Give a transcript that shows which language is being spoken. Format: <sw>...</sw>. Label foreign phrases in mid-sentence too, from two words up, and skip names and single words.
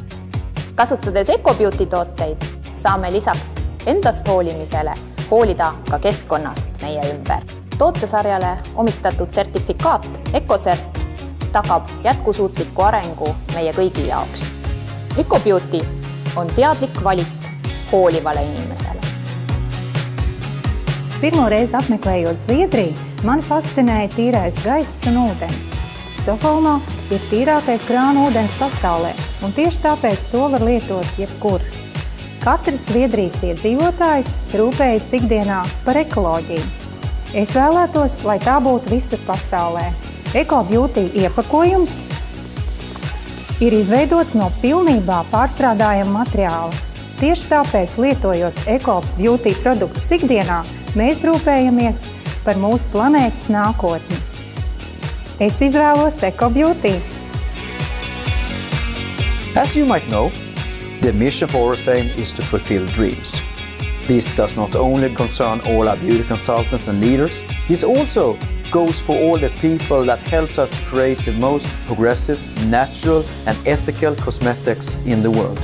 <et>Kasutades Eco Beauty tooteid saame lisaks endast hoolimisele hoolida ka keskkonnast meie ümber. Tootesarjale omistatud sertifikaat EcoCert tagab jätkusuutliku arengu meie kõigi jaoks. Eco Beauty on teadlik valik hoolivale inimesele.</et> <lv>Pirmo reizi apmeklējot Zviedriju, mani fascinēja tīrais gaiss un ūdens. Stokholmā ir tīrākais krāna ūdens pasaulē, un tieši tāpēc to var lietot jebkur. Katrs Zviedrijas iedzīvotājs rūpējas ikdienā par ekoloģiju. Es vēlētos, lai tā būtu visur pasaulē. Eco Beauty iepakojums ir izveidots no pilnībā pārstrādājama materiāla. Tieši tāpēc, lietojot Eco Beauty produktus ikdienā, mēs rūpējamies par mūsu planētas nākotni. Es izvēlos Eco Beauty.</lv> <en>As you might know, the mission for Oriflame is to fulfill dreams. This does not only concern all our beauty consultants and leaders, this also goes for all the people that helps us to create the most progressive, natural and ethical cosmetics in the world.</en>